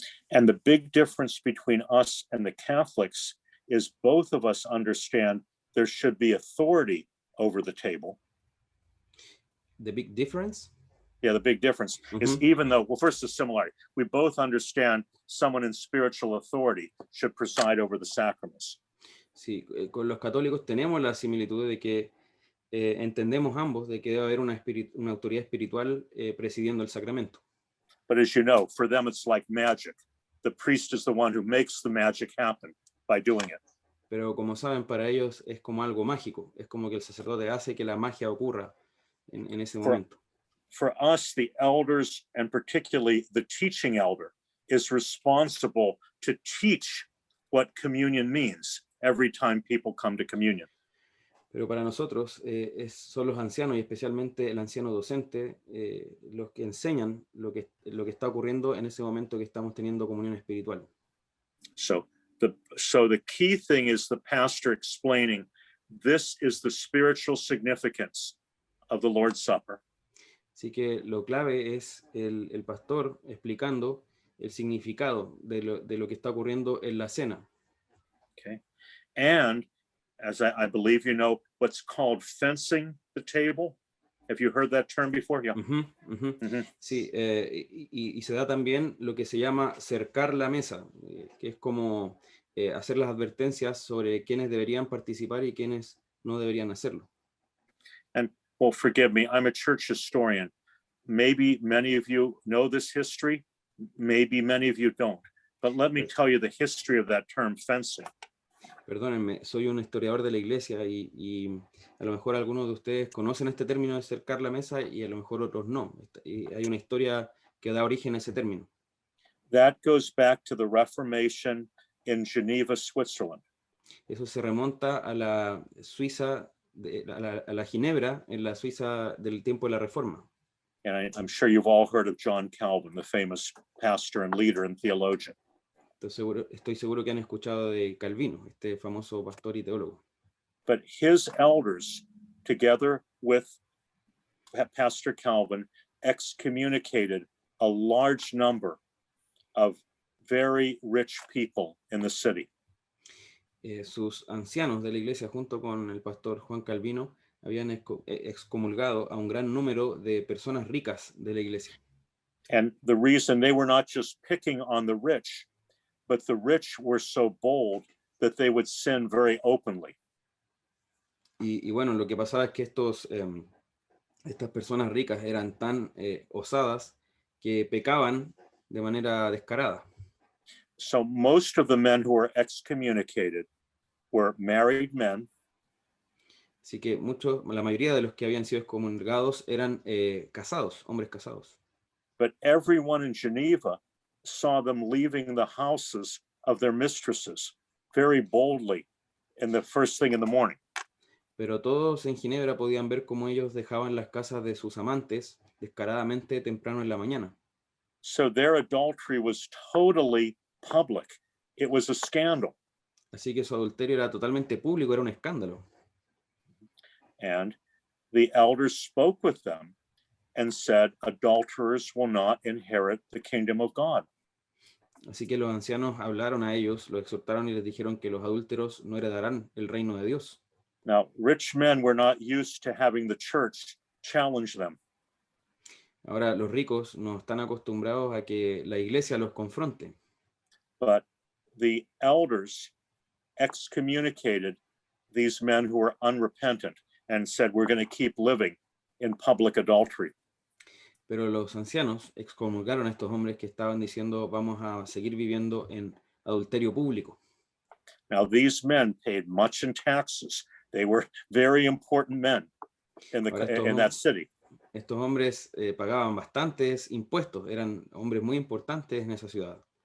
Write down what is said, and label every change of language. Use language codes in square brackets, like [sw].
[en] And the big difference between us and the Catholics is both of us understand there should be authority over the table. The big difference? Yeah, the big difference is even though, well, first the similarity. We both understand someone in spiritual authority should preside over the sacraments. [es] Sí, con los católicos tenemos la similitud de que entendemos ambos de que debe haber una autoridad espiritual presidiendo el sacramento. [en] But as you know, for them it's like magic. The priest is the one who makes the magic happen by doing it. [es] Pero como saben, para ellos es como algo mágico. Es como que el sacerdote hace que la magia ocurra en ese momento. [en] For us, the elders, and particularly the teaching elder, is responsible to teach what communion means every time people come to communion. [es] Pero para nosotros son los ancianos y especialmente el anciano docente los que enseñan lo que está ocurriendo en ese momento que estamos teniendo comunión espiritual. [en] So the key thing is the pastor explaining this is the spiritual significance of the Lord's Supper. [es] Así que lo clave es el pastor explicando el significado de lo que está ocurriendo en la cena. [en] Okay, and as I believe you know, what's called fencing the table. Have you heard that term before? Yeah. [es] Sí, y se da también lo que se llama cercar la mesa, que es como hacer las advertencias sobre quiénes deberían participar y quiénes no deberían hacerlo. [en] And well, forgive me, I'm a church historian. Maybe many of you know this history, maybe many of you don't. But let me tell you the history of that term fencing. [es] Perdónenme, soy un historiador de la iglesia y a lo mejor algunos de ustedes conocen este término de cercar la mesa y a lo mejor otros no. Y hay una historia que da origen a ese término. [en] That goes back to the Reformation in Geneva, Switzerland. [es] Eso se remonta a la Suiza, a la Ginebra, en la Suiza del tiempo de la Reforma. [en] And I'm sure you've all heard of John Calvin, the famous pastor and leader and theologian. [es] Estoy seguro que han escuchado de Calvino, este famoso pastor y teólogo. [en] But his elders, together with Pastor Calvin, excommunicated a large number of very rich people in the city. [es] Sus ancianos de la iglesia, junto con el pastor Juan Calvino, habían excomulgado a un gran número de personas ricas de la iglesia. [en] And the reason they were not just picking on the rich, but the rich were so bold that they would sin very openly. [es] Y bueno, lo que pasaba es que estas personas ricas eran tan osadas que pecaban de manera descarada. [en] So most of the men who were excommunicated were married men. [es] Así que la mayoría de los que habían sido excomulgados eran casados, hombres casados. [en] But everyone in Geneva saw them leaving the houses of their mistresses very boldly in the first thing in the morning. [es] Pero todos en Ginebra podían ver cómo ellos dejaban las casas de sus amantes descaradamente temprano en la mañana. [en] So their adultery was totally public. It was a scandal. [es] Así que su adulterio era totalmente público, era un escándalo. [en] And the elders spoke with them and said, adulterers will not inherit the kingdom of God. [es] Así que los ancianos hablaron a ellos, los exhortaron y les dijeron que los adúlteros no heredarán el reino de Dios. [en] Now, rich men were not used to having the church challenge them. [es] Ahora, los ricos no están acostumbrados a que la iglesia los confronte. [en] But the elders excommunicated these men who were unrepentant and said, we're going to keep living in public adultery. [es] Pero los ancianos excomulgaron a estos hombres que estaban diciendo vamos a seguir viviendo en adulterio público. [en] Now, these men paid much in taxes. They were very important men in that city. [es] Estos hombres pagaban bastantes impuestos, eran hombres muy importantes en esa ciudad.